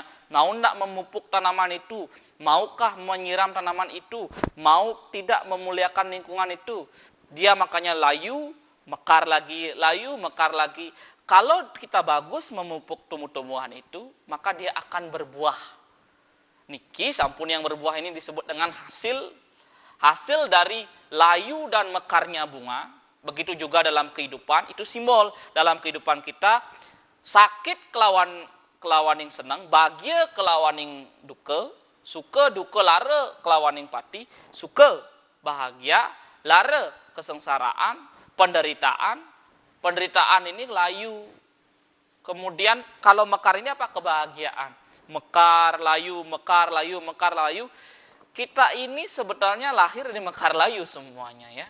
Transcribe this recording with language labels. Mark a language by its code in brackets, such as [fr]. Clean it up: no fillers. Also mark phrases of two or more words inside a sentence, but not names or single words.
[id] Mau tidak memupuk tanaman itu? Maukah menyiram tanaman itu? Mau tidak memuliakan lingkungan itu? Dia makanya layu, mekar lagi, layu, mekar lagi. Kalau kita bagus memupuk tumbuh-tumbuhan itu, maka dia akan berbuah. [ban] Niki sampun [id] yang berbuah ini disebut dengan hasil dari layu dan mekarnya bunga. Begitu juga dalam kehidupan, itu simbol dalam kehidupan kita. Sakit kelawaning senang, bahagia kelawaning duka, suka duka lara kelawaning pati, suka bahagia, lara kesengsaraan, penderitaan. Penderitaan ini layu. Kemudian kalau mekar ini apa? Kebahagiaan. Mekar, layu, mekar, layu, mekar, layu. Kita ini sebetulnya lahir dari mekar layu semuanya ya.